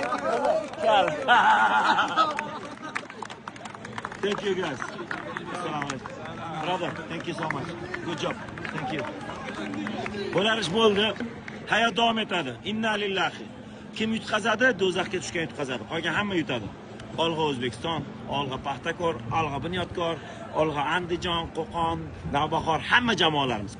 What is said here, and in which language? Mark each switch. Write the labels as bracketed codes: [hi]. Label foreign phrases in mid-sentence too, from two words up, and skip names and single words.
[en] Thank you, guys. [ar] السلام عليكم. [en] Brother, thank you so much. Good job. Thank you. [uz] Bo'lar ish bo'ldi. Hayot davom etadi. [ar] إنا لله. [uz] Kim yutqazadi, do'zaxga tushgan yutqazadi. Qolgan hamma yutadi. Olg'a O'zbekiston, olg'a Paxtakor, olg'a Bunyodkor, olg'a Andijon, Qo'qon, Navbahor, hamma jamoalarimiz.